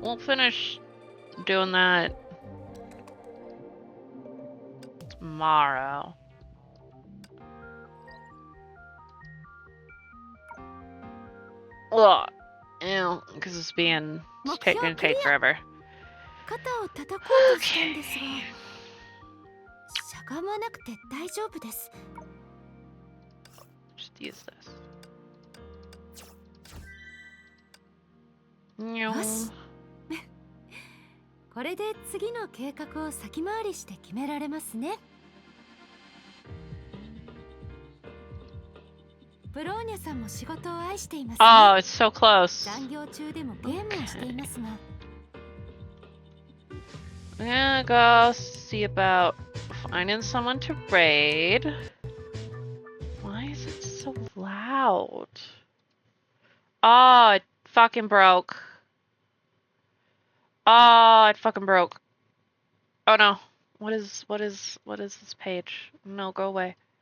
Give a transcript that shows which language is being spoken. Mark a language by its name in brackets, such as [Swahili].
[English] We'll finish doing that tomorrow. Ugh. Ew, because it's gonna take forever. [Japanese] 肩を叩こうとしたんですが、しゃがまなくて大丈夫です。 [English] Just use this. [Japanese] よし。これで次の計画を先回りして決められますね。ブローニャさんも仕事を愛していますね。 [English] Oh, it's so close. [Japanese] 残業中でもゲームをしていますが。 [English] I'm gonna go see about finding someone to raid. Why is it so loud? Oh, it fucking broke. Oh, it fucking broke. Oh no. What is this page? No, go away.